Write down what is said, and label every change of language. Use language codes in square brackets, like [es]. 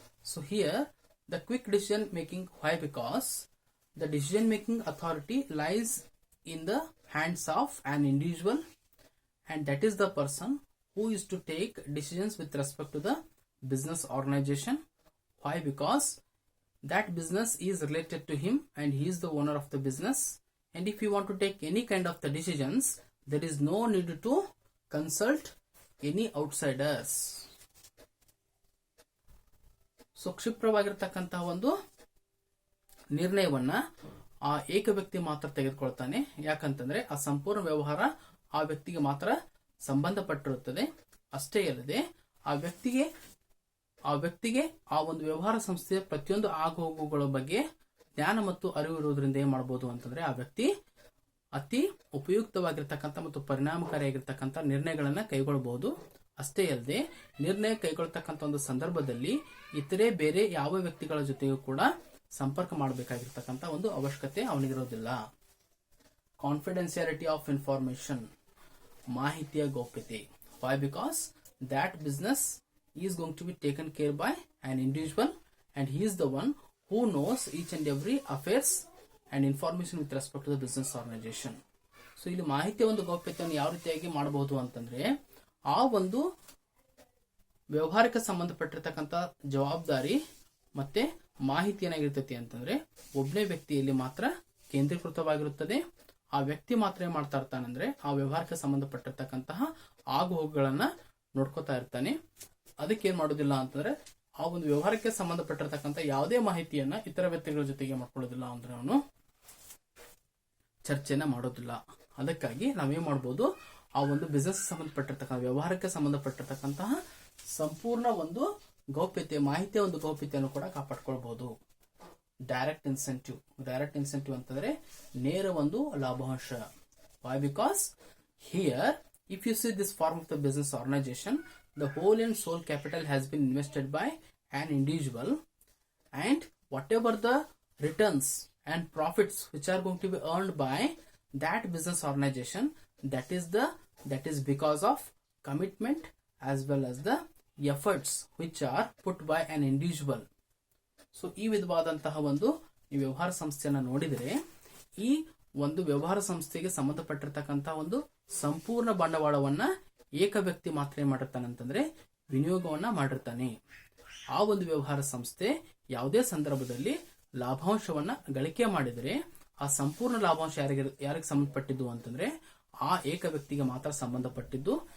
[en] So here the quick decision making, why? Because the decision making authority lies in the hands of an individual, and that is the person who is to take decisions with respect to the business organisation. Why? Because that business is related to him and he is the owner of the business, and if you want to take any kind of the decisions there is no need to consult any outsiders. [kn] So ಕ್ಷಿಪ್ರವಾಗಿರ್ತಕ್ಕಂತಹ ಒಂದು ನಿರ್ಣಯವನ್ನ ಆ ಏಕ ವ್ಯಕ್ತಿ ಮಾತ್ರ ತೆಗೆದುಕೊಳ್ತಾನೆ. ಯಾಕಂತಂದ್ರೆ ಆ ಸಂಪೂರ್ಣ ವ್ಯವಹಾರ ಆ ವ್ಯಕ್ತಿಗೆ ಮಾತ್ರ ಸಂಬಂಧಪಟ್ಟಿರುತ್ತದೆ. ಅಷ್ಟೇ ಅಲ್ಲದೆ ಆ ವ್ಯಕ್ತಿಗೆ ಆ ಒಂದು ವ್ಯವಹಾರ ಸಂಸ್ಥೆಯ ಪ್ರತಿಯೊಂದು ಆಗುಹೋಗುಗಳ ಬಗ್ಗೆ ಜ್ಞಾನ ಮತ್ತು ಅರಿವು ಇರುವುದರಿಂದ ಏನ್ ಮಾಡಬಹುದು ಅಂತಂದ್ರೆ ಆ ವ್ಯಕ್ತಿ ಅತಿ ಉಪಯುಕ್ತವಾಗಿರ್ತಕ್ಕಂಥ ಮತ್ತು ಪರಿಣಾಮಕಾರಿಯಾಗಿರ್ತಕ್ಕಂಥ ನಿರ್ಣಯಗಳನ್ನ ಕೈಗೊಳ್ಳಬಹುದು. ಅಷ್ಟೇ ಅಲ್ಲದೆ ನಿರ್ಣಯ ಕೈಗೊಳ್ಳತಕ್ಕಂಥ ಒಂದು ಸಂದರ್ಭದಲ್ಲಿ ಇತರೆ ಬೇರೆ ಯಾವ ವ್ಯಕ್ತಿಗಳ ಜೊತೆಗೂ ಕೂಡ ಸಂಪರ್ಕ ಮಾಡಬೇಕಾಗಿರ್ತಕ್ಕಂಥ ಒಂದು ಅವಶ್ಯಕತೆ ಅವನಿಗಿರೋದಿಲ್ಲ. [en] confidentiality of information, [kn] ಮಾಹಿತಿಯ ಗೌಪ್ಯತೆ. [en] Why? Because that business is going to be taken care by an individual, and he is the one who knows each and every affairs and information with respect to the business organization. [kn] So ಇಲ್ಲಿ ಮಾಹಿತಿಯ ಒಂದು ಗೌಪ್ಯತೆಯನ್ನು ಯಾವ ರೀತಿಯಾಗಿ ಮಾಡಬಹುದು ಅಂತಂದ್ರೆ ಆ ಒಂದು ವ್ಯವಹಾರಕ್ಕೆ ಸಂಬಂಧಪಟ್ಟಿರ್ತಕ್ಕಂಥ ಜವಾಬ್ದಾರಿ ಮತ್ತೆ ಮಾಹಿತಿ ಏನಾಗಿರ್ತೈತಿ ಅಂತಂದ್ರೆ ಒಬ್ಬನೇ ವ್ಯಕ್ತಿಯಲ್ಲಿ ಮಾತ್ರ ಕೇಂದ್ರೀಕೃತವಾಗಿರುತ್ತದೆ. ಆ ವ್ಯಕ್ತಿ ಮಾತ್ರ ಏನ್ ಮಾಡ್ತಾ ಇರ್ತಾನಂದ್ರೆ ಆ ವ್ಯವಹಾರಕ್ಕೆ ಸಂಬಂಧಪಟ್ಟಿರ್ತಕ್ಕಂತಹ ಆಗುಹೋಗುಗಳನ್ನ ನೋಡ್ಕೋತಾ ಇರ್ತಾನೆ. ಅದಕ್ಕೆ ಏನ್ ಮಾಡೋದಿಲ್ಲ ಅಂತಂದ್ರೆ ಆ ಒಂದು ವ್ಯವಹಾರಕ್ಕೆ ಸಂಬಂಧಪಟ್ಟಿರ್ತಕ್ಕಂಥ ಯಾವುದೇ ಮಾಹಿತಿಯನ್ನ ಇತರ ವ್ಯಕ್ತಿಗಳ ಜೊತೆಗೆ ಮಾಡ್ಕೊಳ್ಳೋದಿಲ್ಲ ಅಂದ್ರೆ ಅವನು ಚರ್ಚೆನ ಮಾಡೋದಿಲ್ಲ. ಅದಕ್ಕಾಗಿ ನಾವೇನ್ ಮಾಡ್ಬೋದು, ಆ ಒಂದು ಬಿಸ್ನೆಸ್ ಸಂಬಂಧಪಟ್ಟಿರ್ತಕ್ಕಂಥ ವ್ಯವಹಾರಕ್ಕೆ ಸಂಬಂಧಪಟ್ಟಿರ್ತಕ್ಕಂತಹ ಸಂಪೂರ್ಣ ಒಂದು ಗೌಪ್ಯತೆ, ಮಾಹಿತಿಯ ಒಂದು ಗೌಪ್ಯತೆಯನ್ನು ಕೂಡ ಕಾಪಾಡ್ಕೊಳ್ಬಹುದು. [en] direct incentive [kn] ಅಂತಂದ್ರೆ ನೇರ ಒಂದು ಲಾಭಾಂಶ. [en] Why? Because here if you see this form of the business organization, the whole and sole capital has been invested by an individual, and whatever the returns and profits which are going to be earned by that business organization, that is because of commitment as well as the efforts which are put by an individual. [kn] So ಈ ವಿಧವಾದಂತಹ ಒಂದು ವ್ಯವಹಾರ ಸಂಸ್ಥೆಯನ್ನ ನೋಡಿದರೆ ಈ ಒಂದು ವ್ಯವಹಾರ ಸಂಸ್ಥೆಗೆ ಸಂಬಂಧಪಟ್ಟಿರ್ತಕ್ಕಂತಹ ಒಂದು ಸಂಪೂರ್ಣ ಬಂಡವಾಳವನ್ನ ಏಕ ವ್ಯಕ್ತಿ ಮಾತ್ರ ಮಾಡಿರ್ತಾನೆ ಅಂತಂದ್ರೆ ವಿನಿಯೋಗವನ್ನ ಮಾಡಿರ್ತಾನೆ. ಆ ಒಂದು ವ್ಯವಹಾರ ಸಂಸ್ಥೆ ಯಾವುದೇ ಸಂದರ್ಭದಲ್ಲಿ ಲಾಭಾಂಶವನ್ನ ಗಳಿಕೆ ಮಾಡಿದರೆ ಆ ಸಂಪೂರ್ಣ ಲಾಭಾಂಶ ಯಾರಿಗೆ ಸಂಬಂಧಪಟ್ಟಿದ್ದು ಅಂತಂದ್ರೆ ಆ ಏಕ ವ್ಯಕ್ತಿಗೆ ಮಾತ್ರ ಸಂಬಂಧಪಟ್ಟಿದ್ದು.